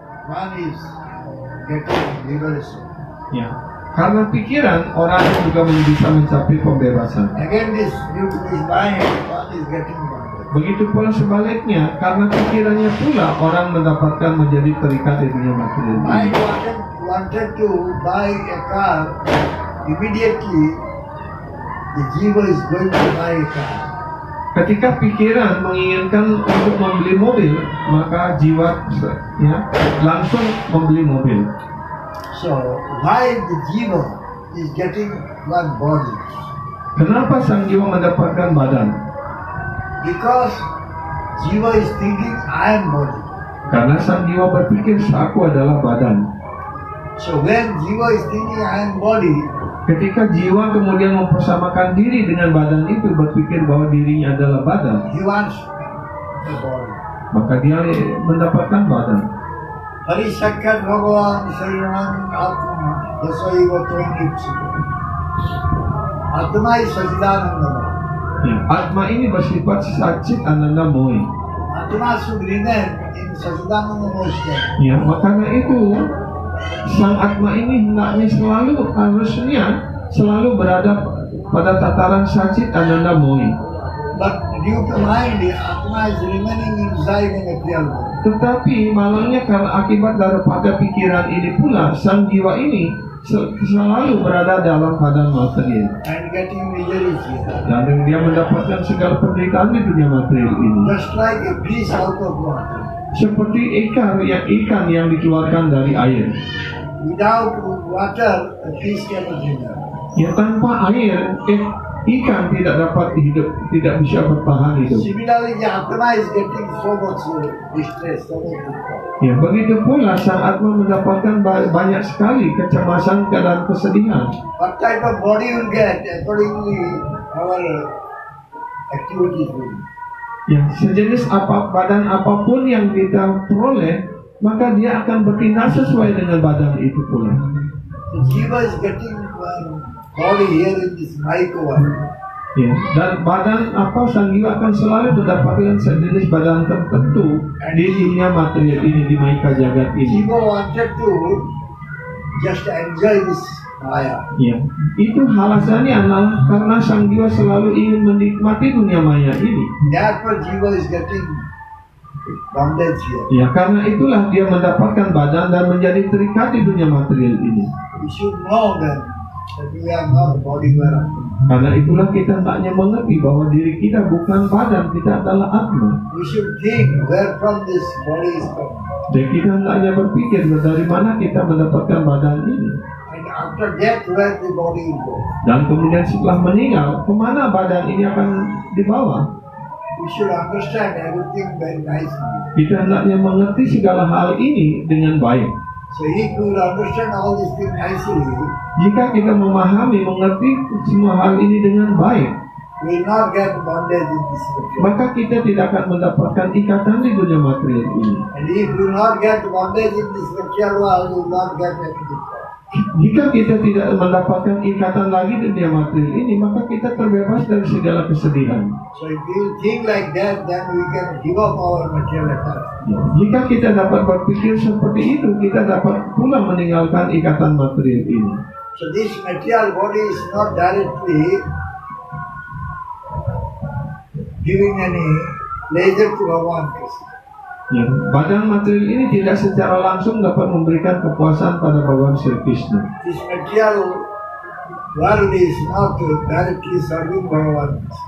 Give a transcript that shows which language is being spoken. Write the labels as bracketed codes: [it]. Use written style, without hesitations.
[en] one is getting liberation. [id] Ya, karena pikiran orang juga bisa mencapai pembebasan. [en] Again, this due to this mind, one is getting bondage. [id] Begitu pula sebaliknya, karena pikirannya pula orang mendapatkan menjadi terikat di dunia material ini. [en] Mind wanted to buy a car, immediately the jiva is going to buy a car. [id] Ketika pikiran menginginkan untuk membeli mobil, maka jiwa ya langsung membeli mobil. [en] So why the jiva is getting one body? [id] Kenapa sang jiwa mendapatkan badan? [en] Because jiva is thinking I am body. [id] Karena sang jiwa berpikir aku adalah badan. [en] So when jiva is thinking I am body, [id] Ketika jiwa kemudian mempersamakan diri dengan badan itu, berpikir bahwa dirinya adalah badan, [en] he wants the body. [id] maka dia mendapatkan badan. Hari Sakyat Bhagavan Sariran Atma Dasaiva Toinipsi. [en] Atma is Sachidananda. [id] Ya, Atma ini bersifat Satchit Ananda Moy. [en] Atma should remain in Sachidananda Moksha. [id] Ya, makanya itu sang Atma ini hendaknya harusnya selalu berada pada tataran Satchit Ananda Moy. [en] But due to mind, Atma is remaining inside the material world. [id] Tetapi malangnya karena akibat daripada pikiran ini pula, sang jiwa ini selalu berada dalam badan material. [en] And getting misery here. [id] Dan dia mendapatkan segala penderitaan di dunia material ini. [en] Just like a fish out of water. [id] Seperti ikan yang dikeluarkan dari air. [en] Without water, a fish cannot live. [id] Ya, tanpa air, ikan tidak dapat hidup, tidak bisa bertahan hidup. [en] Similarly, the Atma is getting so much distress, so much distress. [id] Ya, begitu pula sang Atma mendapatkan banyak sekali kecemasan dan kesedihan. [en] What type of body will get accordingly our activities will. [id] Ya, sejenis badan apapun yang kita peroleh, maka dia akan bertindak sesuai dengan badan itu pula. [en] The jiva is getting body here in this Maika world. [id] Ya, dan badan sang jiwa akan selalu mendapatkan sejenis badan tertentu di dunia material ini, di Maika jagat ini. [en] Jiva wanted to just enjoy this Maya. [id] Ya, itu alasannya adalah karena sang jiwa selalu ingin menikmati dunia maya ini. [en] Therefore, jiva is getting bondage here. [id] Ya, karena itulah dia mendapatkan badan dan menjadi terikat di dunia material ini. [en] We should know that we are not body wearer. [id] Karena itulah kita hendaknya mengerti bahwa diri kita bukan badan, kita adalah Atma. [en] We should think where from this body is coming. [id] Dan kita hendaknya berpikir dari mana kita mendapatkan badan ini. [en] And after death, where the body will go. [id] Dan kemudian setelah meninggal, kemana badan ini akan dibawa? [en] We should understand everything very nicely. [id] Kita hendaknya mengerti segala hal ini dengan baik. [en] So if we will understand all these things nicely, [id] Jika kita memahami, mengerti semua hal ini dengan baik, [en] we will not get bondage in this material. [id] maka kita tidak akan mendapatkan ikatan di dunia material ini. [en] And if we will not get bondage in this material world, we will not get anything. [id] Jika kita tidak mendapatkan ikatan lagi di dunia material ini, maka kita terbebas dari segala kesedihan. [en] So if we will think like that, then we can give up our material attachment. [id] Jika kita dapat berpikir seperti itu, kita dapat pula meninggalkan ikatan material ini. [en] So this material body is not directly giving any pleasure to Bhagavan Krishna. [id] Ya, badan material ini tidak secara langsung dapat memberikan kepuasan pada Bhagavan Sri Krishna. [en] This material world is not directly serving Bhagavan.